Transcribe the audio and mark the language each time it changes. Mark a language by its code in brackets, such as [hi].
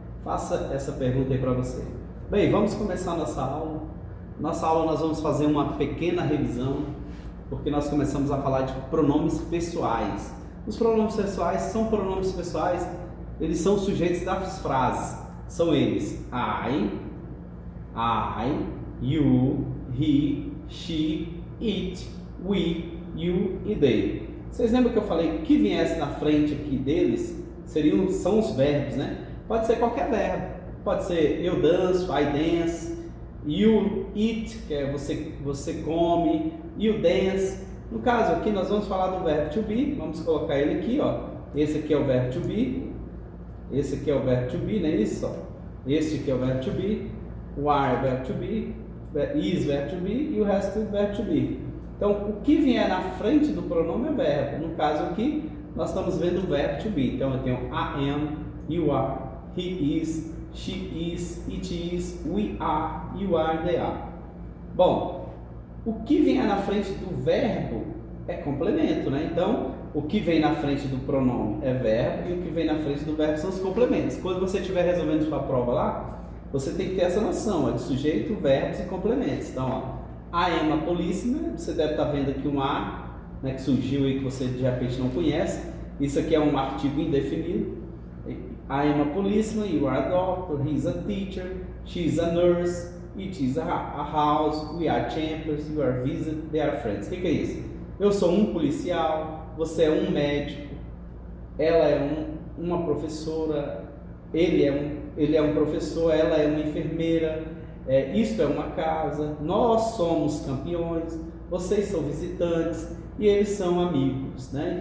[pt] Faça essa pergunta aí para você. Bem, vamos começar a nossa aula. Nossa aula nós vamos fazer uma pequena revisão, porque nós começamos a falar de pronomes pessoais. Os pronomes pessoais são pronomes pessoais, eles são sujeitos das frases. São eles [en] I, you, he, she, it, we, you e they. [pt] Vocês lembram que eu falei que viesse na frente aqui deles são os verbos, né? Pode ser qualquer verbo. Pode ser eu danço, [en] I dance, you eat, [pt] que é você come, [en] you dance. [pt] No caso aqui nós vamos falar do verbo to be, vamos colocar ele aqui, ó. Esse aqui é o verbo to be, esse aqui é o verbo to be, não é isso? Ó. Esse aqui é o verbo to be, o are verbo to be, is verbo to be e o resto é verbo to be. Então o que vier na frente do pronome é verbo. No caso aqui nós estamos vendo o verbo to be. Então eu tenho [en] I am, you are, he is, she is, it is, we are, you are, they are. [pt] Bom, o que vem na frente do verbo é complemento, né? Então, o que vem na frente do pronome é verbo e o que vem na frente do verbo são os complementos. Quando você estiver resolvendo sua prova lá, você tem que ter essa noção, ó, de sujeito, verbos e complementos. Então, ó, [en] I am a policeman, [pt] você deve estar vendo aqui um are, né, que surgiu aí que você de repente não conhece. Isso aqui é um artigo indefinido. [en] I am a policeman, you are a doctor, he is a teacher, she is a nurse, it is a house, we are champions, you are visiting, they are friends. [pt] O que é isso? Eu sou um policial, você é um médico, ela é uma professora, ele é um professor, ela é uma enfermeira, isto é uma casa, nós somos campeões, vocês são visitantes e eles são amigos, né?